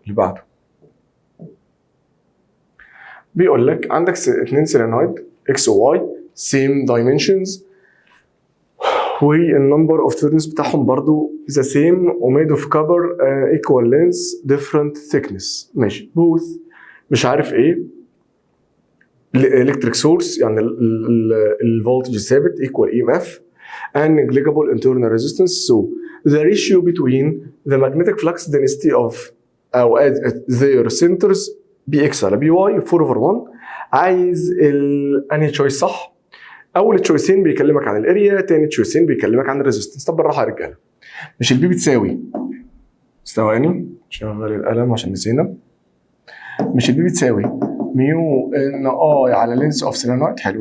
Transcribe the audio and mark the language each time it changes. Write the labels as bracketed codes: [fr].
[ar] اللي بعده بيقول لك عندك اثنين سيلينويد اكس وواي سيم دايمنشنز، والنمبر اوف تيرنز بتاعهم برضو ذا سيم وميد اوف كبر ايكوال لينس ديفرنت ثيكنس. ماشي. بوث مش عارف ايه الكتريك سورس يعني الفولتج ثابت [en] equal EMF and negligible internal resistance, so the ratio between the magnetic flux density of أو at their centers BX على BY 4/1. [ar] عايز انهي تشويس صح؟ اول تشويسين بيكلمك عن الاريا، تاني تشويسين بيكلمك عن الريزستنس. طب بالراحه يا رجاله، مش البي بتساوي، ثواني شغل القلم عشان نسينا، مش البي بتساوي ميو ان اي على لينس اوف سيلينويد؟ حلو.